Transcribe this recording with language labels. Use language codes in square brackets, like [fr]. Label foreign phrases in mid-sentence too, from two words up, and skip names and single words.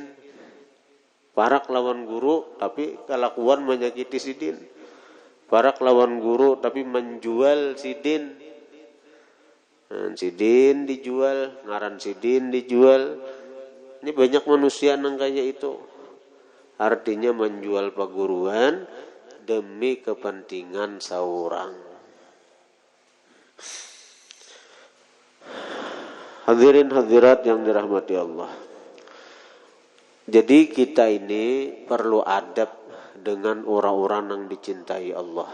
[bjn] Parak lawan guru tapi kelakuan menyakiti sidin. Parak lawan guru tapi menjual sidin. Sidin dijual, ngaran sidin dijual. Ini banyak manusia nang kayak itu. Artinya menjual paguruan demi kepentingan seorang. [id] Hadirin hadirat yang dirahmati Allah. Jadi kita ini perlu adab dengan orang-orang yang dicintai Allah.